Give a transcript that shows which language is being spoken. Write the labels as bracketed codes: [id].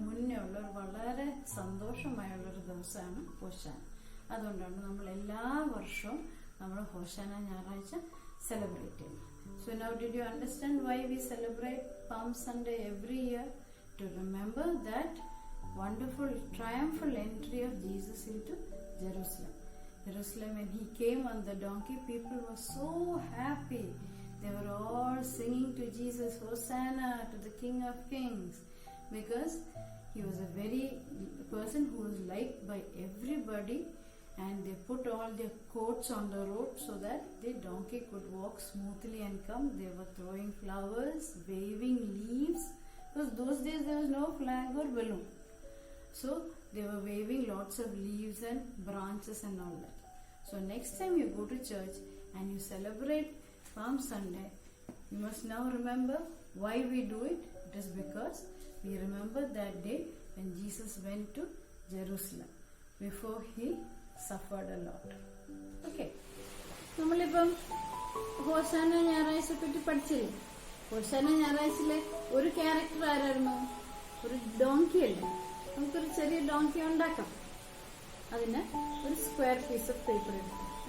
[ml] അതിന് മുന്നേ ഉള്ള ഒരു വളരെ സന്തോഷമായുള്ളൊരു ദിവസമാണ് ഹോശാന. അതുകൊണ്ടാണ് നമ്മൾ എല്ലാ വർഷവും നമ്മൾ ഹോശാന ഞായറാഴ്ച സെലിബ്രേറ്റ് ചെയ്യുന്നത്. [en] So now did you understand why we celebrate Palm Sunday every year? To remember that wonderful triumphal entry of Jesus into Jerusalem. When he came on the donkey, people were so happy. They were all singing to Jesus, Hosanna to the King of Kings. because he was a very person who was liked by everybody, and they put all their coats on the road so that the donkey could walk smoothly and come. They were throwing flowers, waving leaves, because those days there was no flag or balloon. So they were waving lots of leaves and branches and all that. So next time you go to church and you celebrate Palm Sunday, you must now remember why we do it. It is because we remember that day when Jesus went to Jerusalem before he suffered a lot. Okay. [ml] നമ്മളിപ്പം ഹോസാന ഞായറാഴ്ചയെ പറ്റി പഠിച്ചില്ലേ? ഹോസാന ഞായറാഴ്ചയിലെ ഒരു character ആരായിരുന്നു? ഒരു donkey അല്ലേ? നമുക്കൊരു ചെറിയ donkey ഉണ്ടാക്കാം. അതിന് ഒരു [en] square piece of paper [ml] എടുക്കാം.